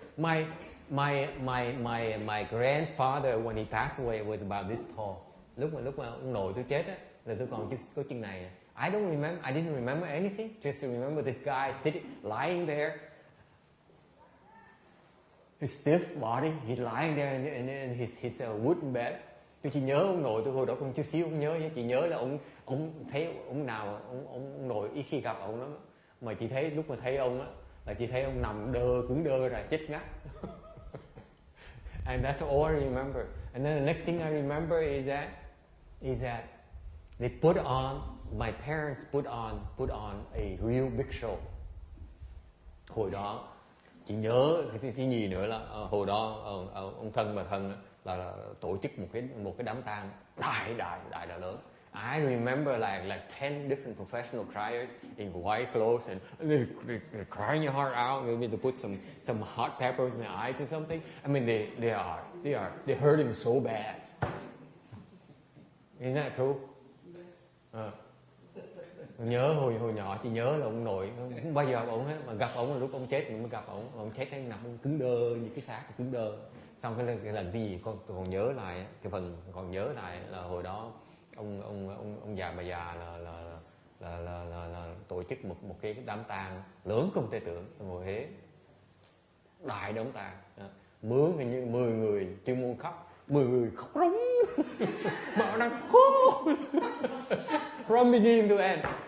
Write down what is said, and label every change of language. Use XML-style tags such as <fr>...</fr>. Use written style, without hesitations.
<en>My grandfather, when he passed away, was about this tall.</en> <vi>Lúc mà ông nội tôi chết á, là tôi còn có chân này.</vi> <en>I didn't remember anything. Just to remember this guy sitting, lying there. His stiff body, he's lying there in his wooden bed.</en> <vi>Tôi chỉ nhớ ông nội tôi hồi đó còn chút xíu, không nhớ, chỉ nhớ là ông thấy ông nào, ông nội ít khi gặp ông lắm, mà chỉ thấy lúc mà thấy ông á, là chỉ thấy ông nằm cứng đơ rồi, chết ngắt.</vi> <en>And that's all I remember. And then the next thing I remember is that they my parents put on a real big show.</en> <vi>Hồi đó chỉ nhớ cái gì nữa là hồi đó ông thân bà thân là tổ chức một cái đám tang đại lớn.</vi> <en>I remember like 10 different professional criers in white clothes, and they're crying your heart out. Maybe they put some hot peppers in their eyes or something. I mean, they're hurting so bad. Isn't that true?</en> <vi>Nhớ hồi nhỏ chỉ nhớ là ông nội không bao giờ ông hết, mà gặp ông là lúc ông chết mình mới gặp ông chết cái nằm ông cứng đơ như cái xác cứng đơ. Xong cái lần cái gì con còn nhớ lại, cái phần còn nhớ lại là hồi đó ông già bà già là tổ chức một cái đám tang lớn không thể tưởng ở ngồi Huế, đại đám tang, mướn hình như 10 người chuyên môn khóc, 10 người khóc rống mà họ đang khóc</vi> <en>from beginning to end.</en>